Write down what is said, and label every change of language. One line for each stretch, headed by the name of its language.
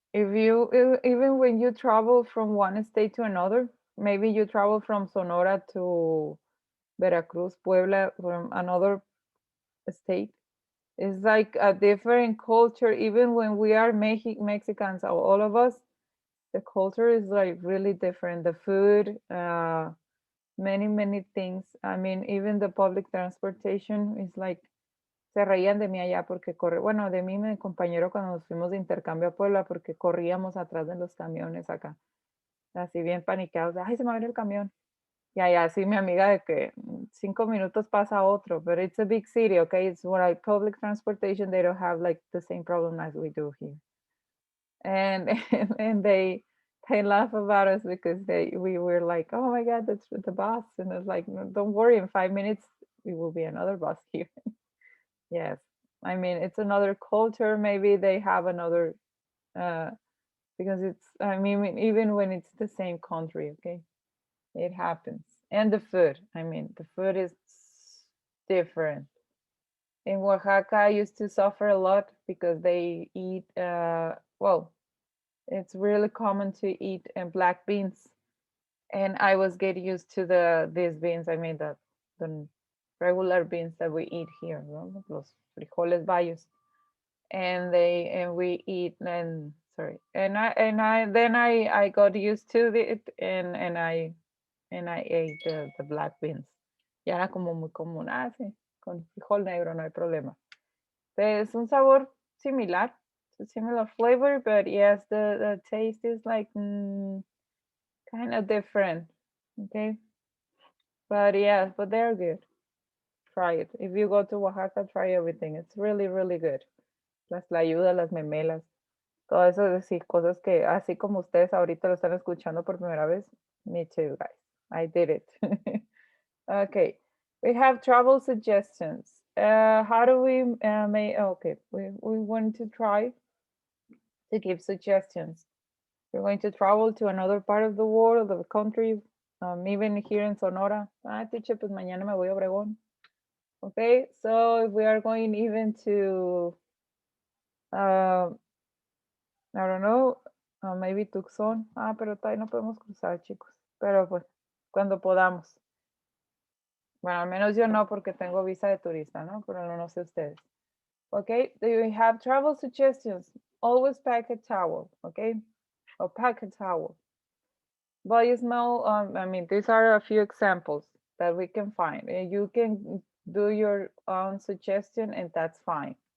English: If you even when you travel from one state to another, maybe you travel from Sonora to Veracruz, Puebla, from another state. It's like a different culture. Even when we are Mexicans, all of us, the culture is like really different. The food, many things. I mean, even the public transportation is like
Spanish: se reían de mí allá porque bueno, de mí y mi compañero cuando nos fuimos de intercambio a Puebla porque corríamos atrás de los camiones acá, así bien paniqueados, ay, se me va a ver el camión. Y allá sí mi amiga de que 5 minutos pasa otro,
English: but it's a big city, okay? It's what I public transportation, they don't have like the same problem as we do here. And and they laugh about us because we were like, oh my god, that's the bus, and it's like, no, don't worry, in 5 minutes it will be another bus here. Yes. I mean, it's another culture. Maybe they have another, because it's, I mean, even when it's the same country, okay, it happens. And the food, I mean, the food is different. In Oaxaca, I used to suffer a lot because they eat, well, it's really common to eat black beans. And I was getting used to these beans. I mean, the regular beans that we eat here, no?
Spanish: Los frijoles bayos.
English: And we eat, and sorry, and I then I got used to it, and I ate the black beans.
Spanish: Ya era como muy común. Ah, sí, con frijol negro no hay problema. Es un sabor similar,
English: it's a similar flavor, but yes, the taste is like kind of different. Okay, but yeah, but they're good. Try it. If you go to Oaxaca, try everything. It's really, really good.
Spanish: Las tlayudas, las memelas, todo eso, es decir, cosas que así como ustedes ahorita lo están escuchando por primera vez.
English: Me too, guys. I did it. Okay, we have travel suggestions. How do we make? Okay, we want to try to give suggestions. We're going to travel to another part of the world, of the country, even here in Sonora.
Spanish: Ah, teacher, pues mañana me voy a Obregón.
English: Okay, so if we are going even to, I don't know, maybe Tucson.
Spanish: Ah, pero todavía no podemos cruzar, chicos. Pero pues, cuando podamos. Bueno, al menos yo no, porque tengo visa de turista, ¿no? Pero no sé ustedes.
English: Okay, do you have travel suggestions? Always pack a towel, okay? Or pack a towel. Body smell, I mean, these are a few examples that we can find. You can do your own suggestion, and that's fine.